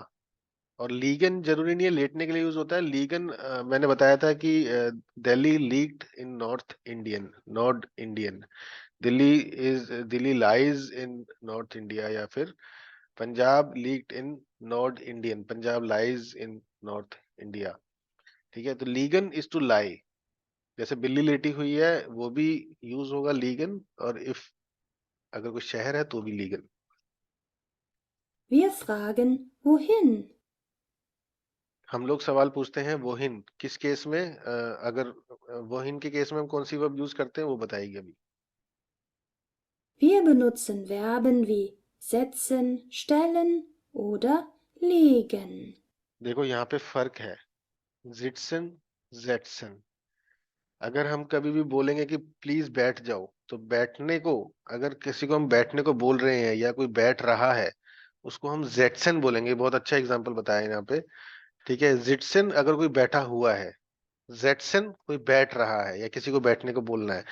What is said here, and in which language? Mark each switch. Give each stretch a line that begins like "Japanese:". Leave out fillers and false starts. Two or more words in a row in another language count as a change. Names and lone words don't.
Hindi: और लीगन जरूरी नहीं है लेटने के लिए यूज होता है। लीगन मैंने बताया था कि दिल्ली
German: liegt in Nordindien,
Hindi: दिल्ली
English: lies in North India,
Hindi: या फिर पंजाब
German: liegt in Nordindien,
Hindi: पंजाब
English: lies in North India,
Hindi: ठीक है। तो लीगन
English: is to lie,
Hindi: जैसे बिल्ली लेटी हुई है वो भी यूज होगा लीगन, और इफ अगर कोई शहर है तो भी लीगन।
German: Wir fragen wohin.
Hindi: हम लोग सवाल पूछते हैं वोहिन, किस केस में, अगर वोहिन के केस में हम कौन सी वर्ब यूज करते हैं वो बताएगी अभी।
German: Wir benutzen Verben wie setzen, stellen oder legen.
Hindi: देखो यहाँ पे फर्क है,
German: sitzen setzen.
Hindi: अगर हम कभी भी बोलेंगे कि प्लीज बैठ जाओ, तो बैठने को, अगर किसी को हम बैठने को बोल रहे हैं या कोई बैठ रहा है, उसको हम जेटसन बोलेंगे। बहुत अच्छा एग्जांपल बताया यहाँ पे, ठीक है। जिट्सन अगर कोई बैठा हुआ है, जेटसन कोई बैठ रहा है या किसी को बैठने को बोलना है।